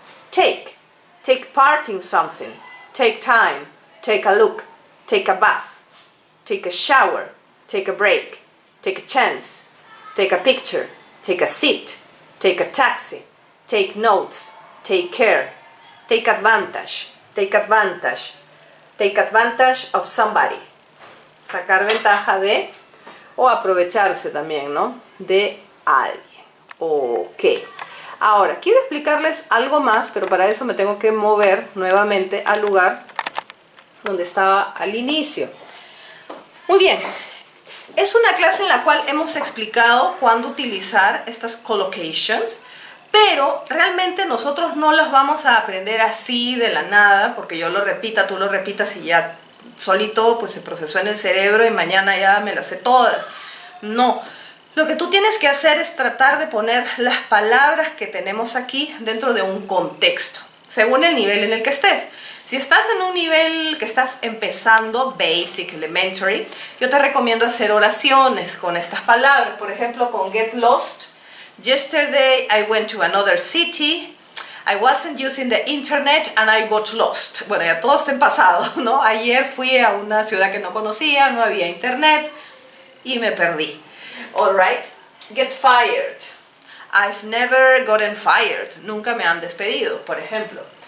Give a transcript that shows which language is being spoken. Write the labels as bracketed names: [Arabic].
[English] Take part in something. Take time, take a look, take a bath, take a shower, take a break, take a chance, take a picture, take a seat, take a taxi, take notes, take care, take advantage of somebody. [Spanish] Sacar ventaja de, o aprovecharse también, ¿no? De alguien. Ok. Ahora, quiero explicarles algo más, pero para eso me tengo que mover nuevamente al lugar donde estaba al inicio. Muy bien. Es una clase en la cual hemos explicado cuándo utilizar estas collocations, pero realmente nosotros no las vamos a aprender así de la nada, porque yo lo repita, tú lo repitas y ya solito pues se procesó en el cerebro y mañana ya me las sé todas. No. Lo que tú tienes que hacer es tratar de poner las palabras que tenemos aquí dentro de un contexto, según el nivel en el que estés. Si estás en un nivel que estás empezando, basic, elementary, yo te recomiendo hacer oraciones con estas palabras. Por ejemplo, con get lost. [English] Yesterday I went to another city. I wasn't using the internet and I got lost. [Spanish] Bueno, ya todo está en pasado, ¿no? Ayer fui a una ciudad que no conocía, no había internet y me perdí. [English] Alright, get fired. I've never gotten fired. [Spanish] Nunca me han despedido, por ejemplo.